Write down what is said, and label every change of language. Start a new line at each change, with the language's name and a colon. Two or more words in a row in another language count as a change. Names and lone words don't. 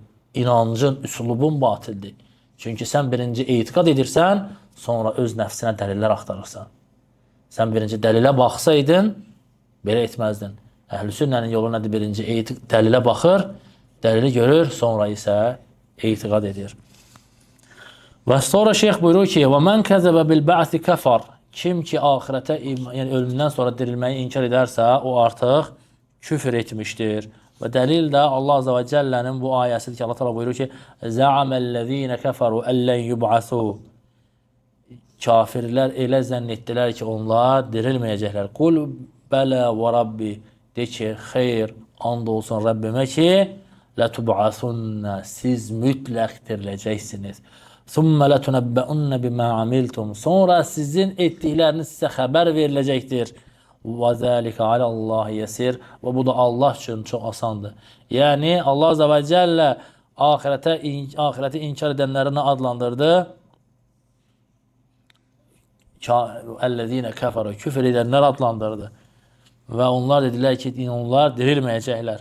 Azerbaijani: İnancın, üsulubun batildir. Çünki sən birinci etiqad edirsən, sonra öz nəfsinə dəlillər axtarırsan. Sən birinci dəlilə baxsaydın, belə etməzdin. Əhl-i sünnənin yolu nədir? Birinci dəlilə baxır, dəlili görür, sonra isə etiqad edir. Və sonra şeyx buyurur ki,
Arabic: وَمَنْ كَذَبَ بِالْبَعْثِ كَفَرْ
Azerbaijani: Kim ki ahirətə, yəni ölümdən sonra dirilməyi inkar edərsə, o artıq küfr etmişdir. Və dəlil də Allah
Arabic: عز وجل
Azerbaijani: bu ayəsidir ki, Allah təala buyurur ki,
Arabic: زَعَمَ الَّذ۪ينَ كَفَرُوا أَلَّنْ يُبْعَثُوا
Azerbaijani: Kafirlər elə zənn etdilər ki, onlar dirilməyəcəklər.
Arabic: قل بلى وربي
Azerbaijani: De ki, xeyr, and olsun Rəbbimə ki, لَتُبْعَثُنَّ Siz mütləq diriləcəksiniz.
Arabic: ثُمَّ لَتُنَبَّئُنَّ بِمَا عَمِلْتُمْ
Azerbaijani: Sonra sizin etdikləriniz sizə xəbər veriləcəkdir.
Arabic: وَذَٰلِكَ عَلَى اللّٰهِ يَسِرْ
Azerbaijani: Və bu da Allah üçün çox asandır. Yəni, Allah
Arabic: عز وجل
Azerbaijani: ahirəti inkar edənləri nə adlandırdı?
Arabic: الذين كفروا
Azerbaijani: Küfr edənlər adlandırdı. Və onlar dedilər ki, onlar dirilməyəcəklər.